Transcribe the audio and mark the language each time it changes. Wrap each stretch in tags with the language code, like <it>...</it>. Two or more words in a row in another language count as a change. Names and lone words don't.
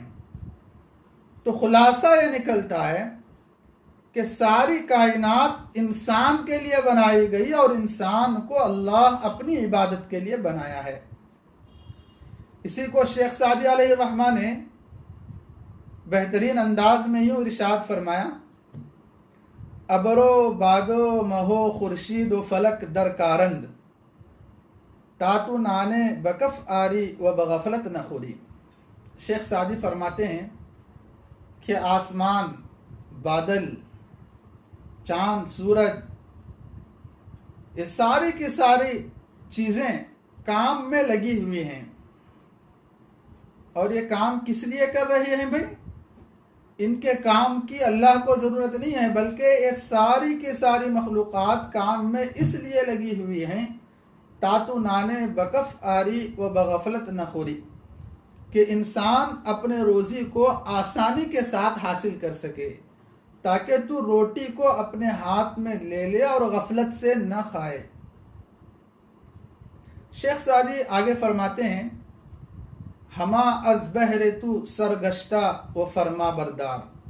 <ur>تو خلاصہ یہ نکلتا ہے کہ ساری کائنات انسان کے لیے بنائی گئی، اور انسان کو اللہ اپنی عبادت کے لیے بنایا ہے۔ اسی کو شیخ سعدی علیہ الرحمہ نے بہترین انداز میں یوں ارشاد فرمایا:</ur> <fa>ابرو باگو مہو خورشید و فلک در کارند، تاتو نانے بکف آری و بغفلت نخوری۔</fa> <ur>شیخ سعدی فرماتے ہیں کہ آسمان، بادل، چاند، سورج، یہ ساری کی ساری چیزیں کام میں لگی ہوئی ہیں، اور یہ کام کس لیے کر رہی ہیں بھائی؟ ان کے کام کی اللہ کو ضرورت نہیں ہے، بلکہ یہ ساری کی ساری مخلوقات کام میں اس لیے لگی ہوئی ہیں</ur> <fa>تاتو نانے بکف آری و بغفلت نخوری،</fa> <ur>کہ انسان اپنے روزی کو آسانی کے ساتھ حاصل کر سکے، تاکہ تو روٹی کو اپنے ہاتھ میں لے لے اور غفلت سے نہ کھائے۔ شیخ سعدی آگے فرماتے ہیں:</ur> <fa>ہما از بہر تو سرگشتہ و فرما بردار۔</fa>